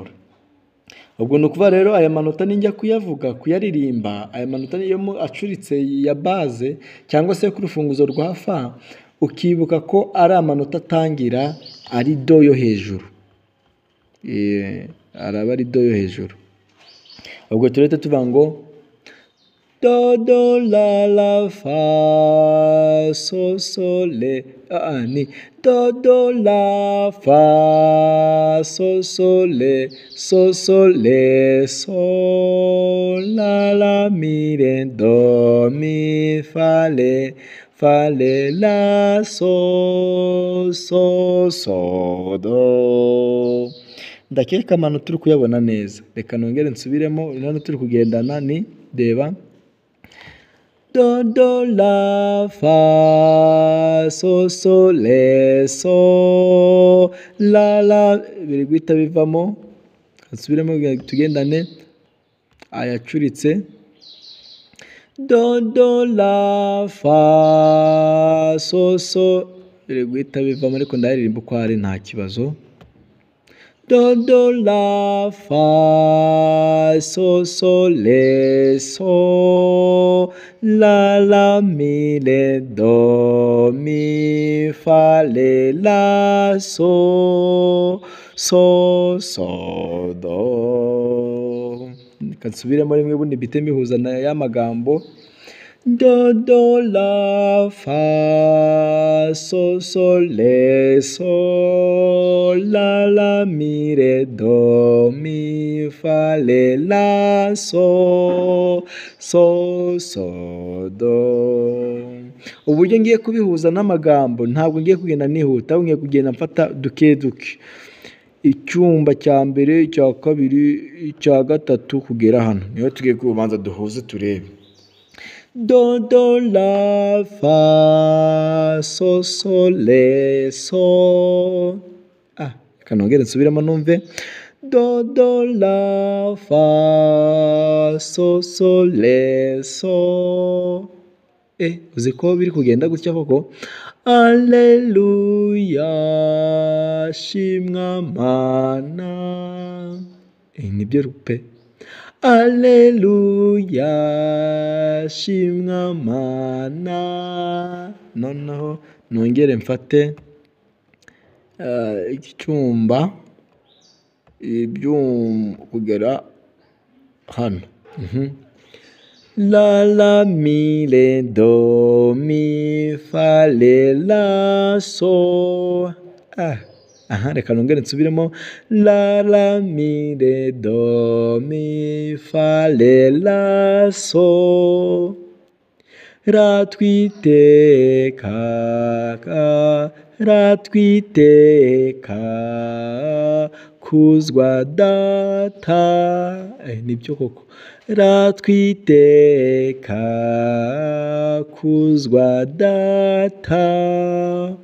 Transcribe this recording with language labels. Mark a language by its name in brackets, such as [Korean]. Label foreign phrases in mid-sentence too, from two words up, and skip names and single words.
[Kinyarwanda] Ubwo ni ukuvuga rero aya manota ninjya kuyavuga, kuyaririmba, aya manota niyo acuritse ya base cyangwa se ku rufunguzo rwa fa, ukibuka ko ari amanota atangira ari do yo hejuru, araba ari do yo hejuru. Ubwo turete tuvuga ngo do do la la fa so so le, ni do do la fa so so le so so le so la la mi re do mi fa le la so so so do. Ndakeka amanota turi kuyabona neza, reka nongere nsubiremo. Hano turi kugendana ni reba do do la fa so so le so la la, biri guhita bivamo. Nsubiremo tugendane, ayacuritse do do la fa so so, biri guhita bivamo, ariko ndaririmba uko ari nta kibazo. Do do la fa so so le so la la mi le do mi fa le la so so so do. Kansubiremo rimwe bundi bite mbihuza na ya magambo. Do do la fa so so le so la la mi re do mi fa le la so so so do. Uburyo ngiye kubihuza n'amagambo ntabwo ngiye kugenda nihuta, ahubwo ngiye kugenda mfata duke duke, icyumba cya mbere, icya kabiri, icya gatatu kugera hano, niyo tugiye kubanza duhuze turebe. Do do la fa so so le so, kanongere nsubiramo numve. Do do la fa so so le so. Uzi ko biri kugenda gutya koko? Alleluya, shimwa Mana. Nibyo rupe. Alleluya, shimwa Mana. Noneho nongere mfate icyumba kugera hano. La la mi le do mi fa le la so. Reka nongere nsubiremo. La la mi le do mi fa le la so. Ratwiteka, kuzwa Data. Nibyo koko. Ratwiteka, kuzwa Data.